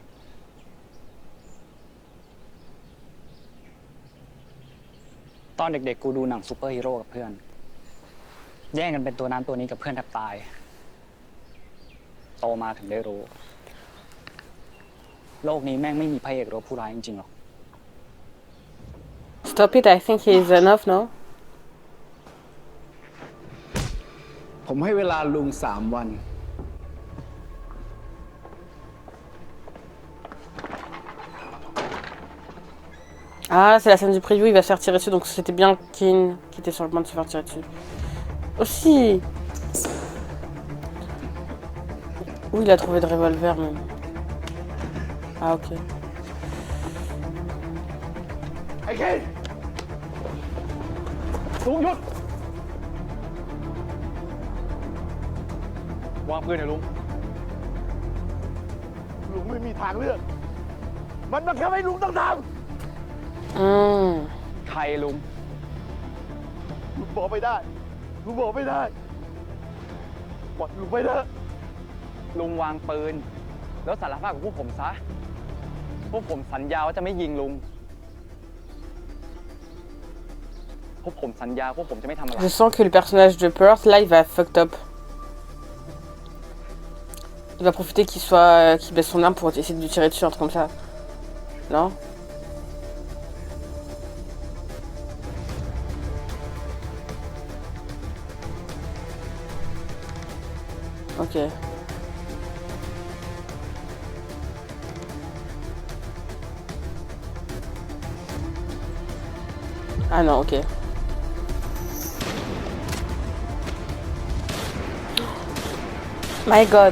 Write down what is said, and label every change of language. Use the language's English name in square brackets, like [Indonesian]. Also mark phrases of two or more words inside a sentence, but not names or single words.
[Thai] ตอนเด็กๆ กูดูหนังซูเปอร์ฮีโร่กับเพื่อน แย่งกันเป็นตัวนั้นตัวนี้กับเพื่อนแทบตาย โตมาถึงได้รู้ โลกนี้แม่งไม่มีพระเอกหรือผู้ร้ายจริงๆหรอก [English] Stop it, I think he is enough, no? [Thai] ผมให้เวลาลุง3 วัน [French] Ah, c'est la scène du preview, il va se faire tirer dessus, donc c'était bien Kin qui était sur le point de se faire tirer dessus. Aussi. Où il a trouvé de revolver même? Ah, ok. [Thai] ไอ้เคนลุงหยุด วางปืนหน่อยลุง ลุงไม่มีทางเลือก มันบังคับให้ลุงต้องท Hmm. ใครลุง ำลุงบอกไม่ได้ ลุงบอกไม่ได้ปล่อยลุงไปเถอะ ลุงวางปืน แล้วสารภาพกับพวกผมซะ พวกผมสัญญาว่าจะไม่ยิงลุง พวกผมสัญญาพวกผมจะไม่ทำอะไร [French] Je sens que le personnage de Perth, là, il va [English] fucked up. [French] Il va profiter qu'il baisse son arme pour essayer de lui tirer dessus, un truc comme ça. Non? Ok. Ah non, ok. [English] My god.